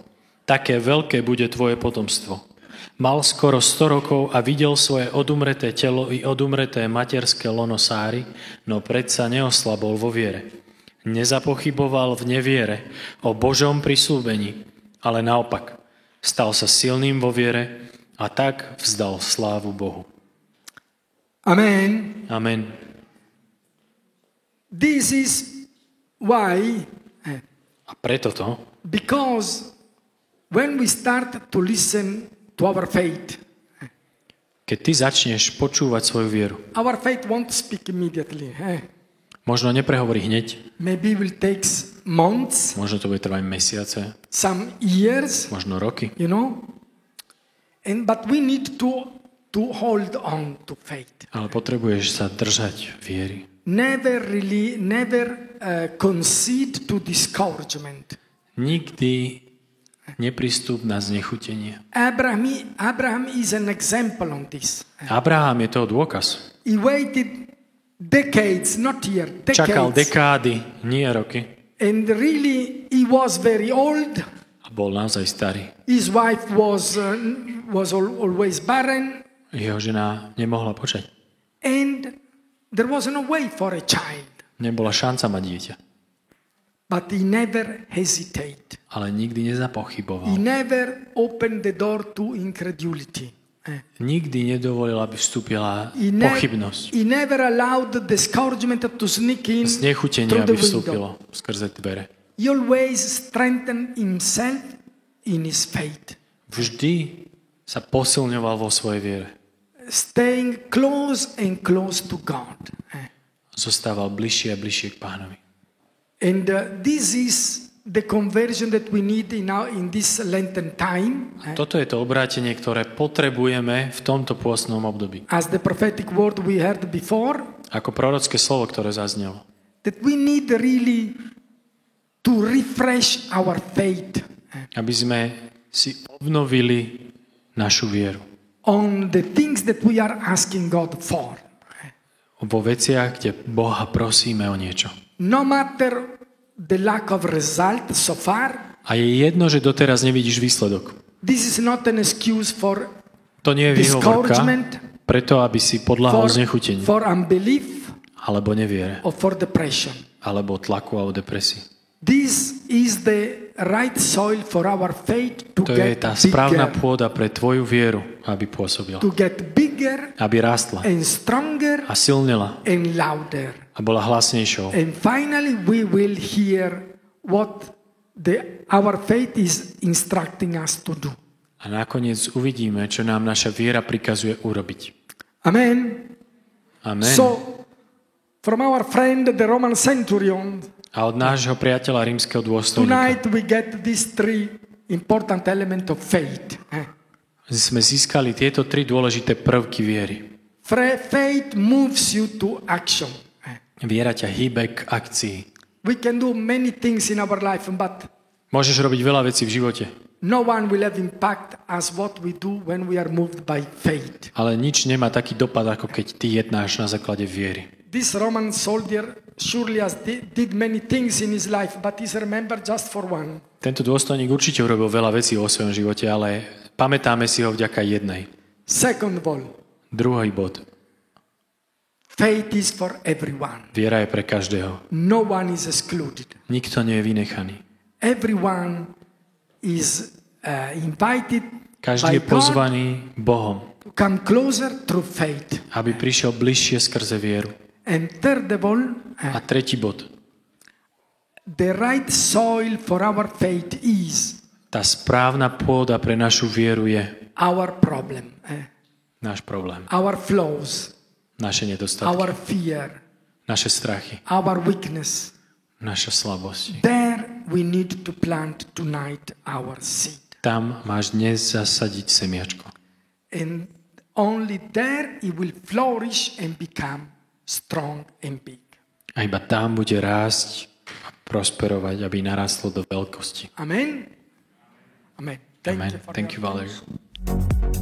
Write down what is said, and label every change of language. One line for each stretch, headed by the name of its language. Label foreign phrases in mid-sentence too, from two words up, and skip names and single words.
Slovak: Také veľké bude tvoje potomstvo. Mal skoro 100 rokov a videl svoje odumreté telo i odumreté materské lono Sáry, no predsa neoslabol vo viere. Nezapochyboval v neviere o Božom prisľúbení, ale naopak stal sa silným vo viere a tak vzdal slávu Bohu. Amen. Amen.
English: This is why,
Slovak: A preto to,
English: because when we start to listen to our faith,
Slovak: keď ty začneš počúvať svoju vieru,
English: our faith won't speak immediately.
Slovak: možno neprehovorí hneď,
English: Maybe it will take months,
Slovak: možno to bude trvať mesiace,
English: some years,
Slovak: možno roky,
English: you know. But we need to hold on to faith.
Slovak: ale potrebuješ sa držať viery.
English: Never concede to discouragement.
Slovak: Nikdy nepristup na znechutenie.
English: Abraham is an example on this.
Slovak: Abraham je toho dôkaz.
English: He waited decades, not years,
Slovak: Čakal
English: decades.
Slovak: dekády, nie roky.
English: And really, he was very old.
Slovak: A bol naozaj starý.
English: His wife was always barren.
Slovak: Jeho žena nemohla počať.
English: And there was no way for a child.
Slovak: Nebola šanca mať dieťa.
English: But he never hesitated.
Slovak: Ale nikdy nezapochyboval.
English: He never opened the door to incredulity.
Slovak: Nikdy nedovolil, aby vstúpila
English: He
Slovak: pochybnosť.
English: never allowed the discouragement to sneak in
Slovak: Znechutenie,
English: through
Slovak: aby
English: the window.
Slovak: vstúpilo skrze dvere.
English: He always strengthened himself in his faith,
Slovak: Vždy sa posilňoval vo svojej viere.
English: staying close and close to God.
Slovak: Zostával bližšie a bližšie k Pánovi.
English: And this is the conversion that we need in this Lenten time.
Slovak: Toto je to obrátenie, ktoré potrebujeme v tomto pôstnom období.
English: As the prophetic word we heard before,
Slovak: Ako prorocké slovo, ktoré zaznelo.
English: that we need really to refresh our faith
Slovak: Aby sme si obnovili našu vieru.
English: on the things that we are asking God for.
Slovak: Vo veciach, kde Boha prosíme o niečo.
English: No matter the lack of result so far,
Slovak: A je jedno, že doteraz nevidíš výsledok.
English: this is not an excuse for
Slovak: To nie je výhovorka
English: discouragement,
Slovak: preto, aby si podľahol znechuteniu.
English: for unbelief,
Slovak: Alebo neviere.
English: or for depression.
Slovak: Alebo tlaku a depresii.
English: This is the right soil for our faith to
Slovak: To je
English: get
Slovak: tá správna
English: bigger,
Slovak: pôda pre tvoju vieru, aby pôsobila.
English: to get bigger
Slovak: Aby rástla
English: and stronger
Slovak: a silnila
English: and louder.
Slovak: a bola hlasnejšou.
English: And finally, we will hear what our faith is instructing us to do.
Slovak: A nakoniec uvidíme, čo nám naša viera prikazuje urobiť. Amen. Amen.
English: So, from our friend, the Roman centurion,
Slovak: A od nášho priateľa rímskeho dôstojníka
English: tonight we get these three important elements of faith.
Slovak: sme získali tieto tri dôležité prvky viery.
English: Faith moves you to action.
Slovak: Viera ťa hýbe k akcii.
English: We can do many things in our life, but
Slovak: Môžeš robiť veľa vecí v živote,
English: no one will have impact as what we do when we are moved by faith.
Slovak: ale nič nemá taký dopad, ako keď ty jednáš na základe viery.
English: This Roman soldier surely did many things in his life, but he's remembered just for one.
Slovak: Tento dôstojník určite urobil veľa vecí vo svojom živote, ale pamätáme si ho vďaka jednej.
English: Second of all,
Slovak: Druhý bod.
English: faith is for everyone.
Slovak: Viera je pre každého.
English: No one is excluded.
Slovak: Nikto nie je vynechaný.
English: Everyone is invited
Slovak: Každý
English: by
Slovak: je
English: God
Slovak: pozvaný Bohom,
English: to come closer through faith.
Slovak: aby prišiel bližšie skrze vieru.
English: And third of all,
Slovak: A tretí bod.
English: the right soil for our faith is
Slovak: Tá správna pôda pre našu vieru je
English: our problem,
Slovak: náš problém,
English: our flaws,
Slovak: naše nedostatky,
English: our fear,
Slovak: naše strachy,
English: our weakness.
Slovak: naša slabosť.
English: There we need to plant tonight our seed.
Slovak: Tam máš dnes zasadiť semiačko.
English: And only there it will flourish and become strong and big.
Slovak: A iba tam bude rásť a prosperovať, aby narastlo do veľkosti. Amen. Amen. Amen.
English: You for Thank you, your Valerie. attention.